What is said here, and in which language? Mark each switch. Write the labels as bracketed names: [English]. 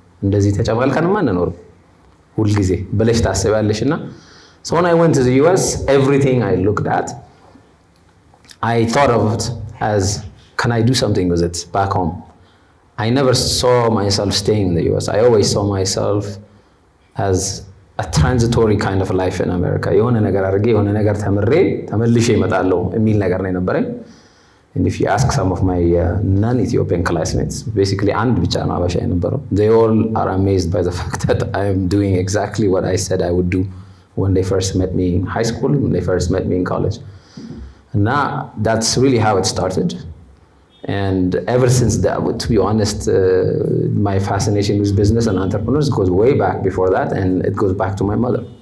[Amharic] እንደዚህ ተጨማልከንማ እንኖር ሁልጊዜ ብለሽ ታስቢያለሽና [English] so when I went to the US, everything I looked at, I thought of it as, can I do something with it back home? I never saw myself staying in the US. I always saw myself as a transitory kind of life in America. [Amharic] የሆነ ነገር አድርጌ የሆነ ነገር ተምሬ ተመልሼ እመጣለሁ የሚል ነገር ነው የነበረኝ. [English] And if you ask some of my non-Ethiopian classmates, basically [Amharic] አንድ ብቻ ነው አበሻ የነበረው. [English] They all are amazed by the fact that I am doing exactly what I said I would do when they first met me in high school, when they first met me in college. And now that's really how it started. And ever since that, to be honest, my fascination with business and entrepreneurs goes way back before that, and it goes back to my mother.